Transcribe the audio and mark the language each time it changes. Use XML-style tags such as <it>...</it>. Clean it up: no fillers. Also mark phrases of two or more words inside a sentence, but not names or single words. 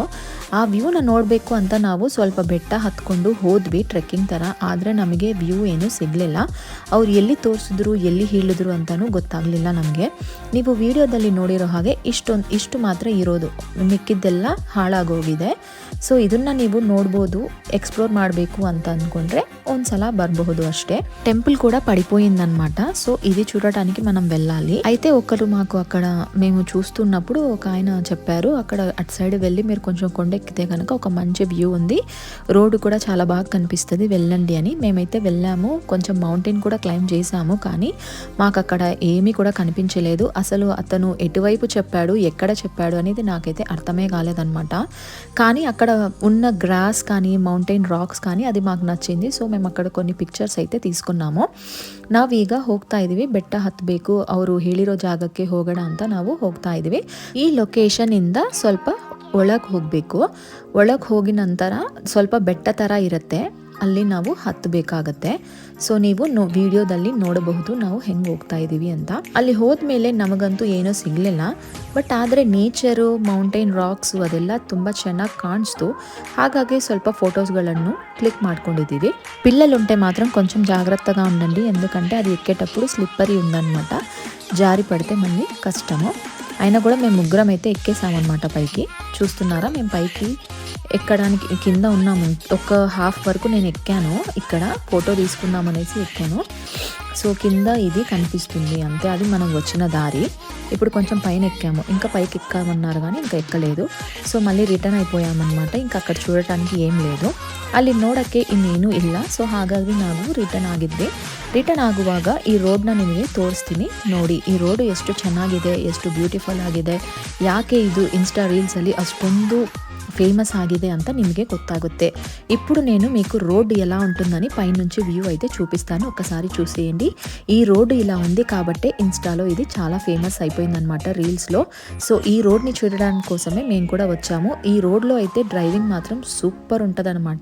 <kn>ಆ ವ್ಯೂನ ನೋಡಬೇಕು ಅಂತ ನಾವು ಸ್ವಲ್ಪ ಬೆಟ್ಟ ಹತ್ಕೊಂಡು ಹೋದ್ವಿ, ಟ್ರೆಕ್ಕಿಂಗ್ ಥರ. ಆದರೆ ನಮಗೆ ವ್ಯೂ ಏನೂ ಸಿಗಲಿಲ್ಲ. ಅವ್ರು ಎಲ್ಲಿ ತೋರಿಸಿದ್ರು ಎಲ್ಲಿ ಹೇಳಿದ್ರು ಅಂತಲೂ ಗೊತ್ತಾಗಲಿಲ್ಲ ನಮಗೆ. ನೀವು ವಿಡಿಯೋದಲ್ಲಿ ನೋಡಿರೋ ಹಾಗೆ ಇಷ್ಟು ಮಾತ್ರ ಇರೋದು, ಮಿಕ್ಕಿದ್ದೆಲ್ಲ ಹಾಳಾಗೋಗಿದೆ. ಸೊ ಇದನ್ನು ನೀವು ನೋಡ್ಬೋದು. ఎక్స్ప్లోర్ ಮಾಡಬೇಕು ಅಂತ అనుకుంటే ಒಂದ್సಲ బరಬಹುದು అಷ್ಟే.</kn> <te>టెంపుల్ కూడా పడిపోయిందన్నమాట. సో ఇది చూడటానికి మనం వెళ్ళాలి. అయితే ఒకరు మాకు అక్కడ మేము చూస్తున్నప్పుడు ఒక ఆయన చెప్పారు, అక్కడ అటు సైడ్ వెళ్ళి మీరు కొంచెం కొండెక్కితే కనుక ఒక మంచి వ్యూ ఉంది, రోడ్డు కూడా చాలా బాగా కనిపిస్తుంది, వెళ్ళండి అని. మేమైతే వెళ్ళాము, కొంచెం మౌంటైన్ కూడా క్లైమ్ చేసాము. కానీ మాకు అక్కడ ఏమీ కూడా కనిపించలేదు. అసలు అతను ఎటువైపు చెప్పాడు, ఎక్కడ చెప్పాడు అనేది నాకైతే అర్థమే కాలేదన్నమాట. కానీ అక్కడ ఉన్న గ్రాస్ కానీ</te> <en>mountain rocks</en> <te>కానీ అది మాకు నచ్చింది. సో మేము అక్కడ కొన్ని ಪಿಕ್ಚರ್ಸ್ అయితే తీసుకున్నాము.</te> <kn>ನಾವೀಗ ಹೋಗ್ತಾ ಇದ್ದೀವಿ, ಬೆಟ್ಟ ಹತ್ತಬೇಕು, ಅವರು ಹೇಳಿರೋ ಜಾಗಕ್ಕೆ ಹೋಗೋಣ ಅಂತ ನಾವು ಹೋಗ್ತಾ ಇದ್ದೀವಿ. ಈ ಲೊಕೇಶನ್ ಇಂದ ಸ್ವಲ್ಪ ಒಳಗೆ ಹೋಗಬೇಕು. ಒಳಗೆ ಹೋಗಿ ನಂತರ ಸ್ವಲ್ಪ ಬೆಟ್ಟ ಥರ ಇರುತ್ತೆ, ಅಲ್ಲಿ ನಾವು ಹತ್ತಬೇಕಾಗತ್ತೆ. ಸೊ ನೀವು ವಿಡಿಯೋದಲ್ಲಿ ನೋಡಬಹುದು ನಾವು ಹೆಂಗೆ ಹೋಗ್ತಾ ಇದ್ದೀವಿ ಅಂತ. ಅಲ್ಲಿ ಹೋದ್ಮೇಲೆ ನಮಗಂತೂ ಏನೂ ಸಿಗಲಿಲ್ಲ. ಬಟ್ ಆದರೆ ನೇಚರು,</kn> <en>mountain rocks</en> <kn>ಅದೆಲ್ಲ ತುಂಬ ಚೆನ್ನಾಗಿ ಕಾಣಿಸ್ತು. ಹಾಗಾಗಿ ಸ್ವಲ್ಪ ఫొటోస్ಗಳನ್ನು క్లిక్ ಮಾಡ್ಕೊಂಡಿದ್ದೀವಿ.</kn> <te>పిల్లలుంటే మాత్రం కొంచెం జాగ్రత్తగా ఉండండి, ఎందుకంటే అది ఎక్కేటప్పుడు స్లిప్పరీ ఉందన్నమాట. జారి పడితే మళ్ళీ కష్టము. అయినా కూడా మేము ముగ్గురం అయితే ఎక్కేసామన్నమాట పైకి. చూస్తున్నారా, మేము పైకి ఎక్కడానికి కింద ఉన్నాము. ఒక హాఫ్ వరకు నేను ఎక్కాను, ఇక్కడ ఫోటో తీసుకుందామనేసి ఎక్కాను. సో కింద ఇది కనిపిస్తుంది అంతే, అది మనం వచ్చిన దారి. ఇప్పుడు కొంచెం పైన ఎక్కాము, ఇంకా పైకి ఎక్కామన్నారు కానీ ఇంకా ఎక్కలేదు. సో మళ్ళీ రిటర్న్ అయిపోయామన్నమాట. ఇంకా ಅక్కడ చూడటానికి ఏం లేదు,</te> <kn>ಅಲ್ಲಿ ನೋಡೋಕ್ಕೆ ಇನ್ನೇನು ಇಲ್ಲ. ಸೊ ಹಾಗಾಗಿ ನಾವು ರಿಟರ್ನ್ ಆಗಿದ್ವಿ. ರಿಟರ್ನ್ ಆಗುವಾಗ ಈ ರೋಡ್ನ ನಿಮಗೆ ತೋರಿಸ್ತೀನಿ ನೋಡಿ. ಈ ರೋಡು ಎಷ್ಟು ಚೆನ್ನಾಗಿದೆ, ಎಷ್ಟು ಬ್ಯೂಟಿಫುಲ್ ಆಗಿದೆ, ಯಾಕೆ ಇದು ಇನ್ಸ್ಟಾ ರೀಲ್ಸಲ್ಲಿ ಅಷ್ಟೊಂದು ఫేమస్ ఆಗಿದೆ ಅಂತ నిಮಗೆ ಗೊತ್ತಾಗುತ್ತೆ.</kn> <te>ఇప్పుడు నేను మీకు రోడ్ ఎలా ఉంటుందని పైనుంచి వ్యూ అయితే చూపిస్తాను, ఒకసారి చూసేయండి. ఈ రోడ్డు ఇలా ఉంది కాబట్టి ఇన్స్టాలో ఇది చాలా ఫేమస్ అయిపోయిందనమాట, రీల్స్లో. సో ఈ రోడ్ని చూడడానికి కోసమే మేము కూడా వచ్చాము. ఈ రోడ్లో అయితే డ్రైవింగ్ మాత్రం సూపర్ ఉంటుందన్నమాట.</te>